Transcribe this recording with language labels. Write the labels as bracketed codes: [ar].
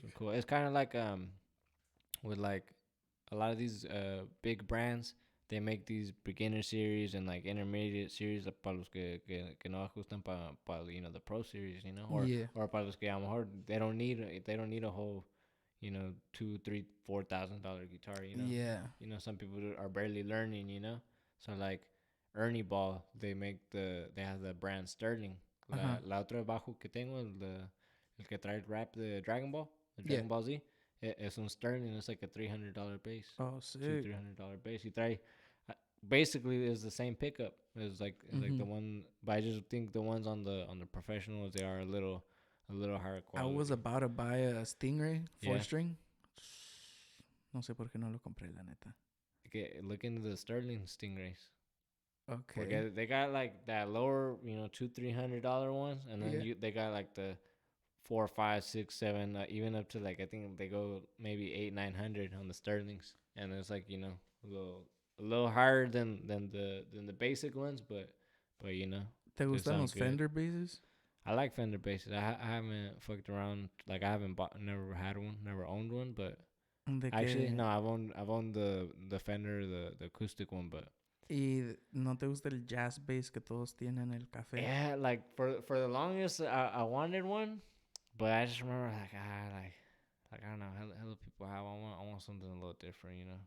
[en] So cool. It's kind of like with like a lot of these big brands, they make these beginner series and like intermediate series [es] para los que no ajustan para [en] you know the pro series, you know, or [es] para los que a lo mejor [en] they don't need a whole, you know, $2,000, $3,000, $4,000 guitar, you know. Yeah. You know, some people are barely learning, you know. So like Ernie Ball, they have the brand Sterling. [es] La otra bajo que tengo, el que trae el rap de Dragon Ball, the Dragon Ball Z, es un Sterling. [en] It's like a $300 bass. Oh, sick. $200-$300 bass. He trae, basically it's the same pickup. It's like the one, but I just think the ones on the professionals, they are a little higher quality. I was about to buy a Stingray 4-string. [es] No sé por qué no lo compré, la neta. [en] Okay, look into the Sterling Stingrays. Okay. Porque they got like that lower, you know, $200-$300 ones, and then they got like the $400, $500, $600, $700, even up to like I think they go maybe $800-$900 on the Sterlings, and it's like, you know, a little higher than the basic ones, but you know. [es] ¿Te gustan los Fender basses? [en] I like Fender basses. I haven't fucked around, like I haven't never had one, never owned one, but actually no, I've owned the Fender, the acoustic one, but [es] ¿Y no te gusta el jazz bass que todos tienen el café? [en] Yeah, like for the longest, I wanted one, but I just remember like I don't know, hella people have. I want something a little different, you know.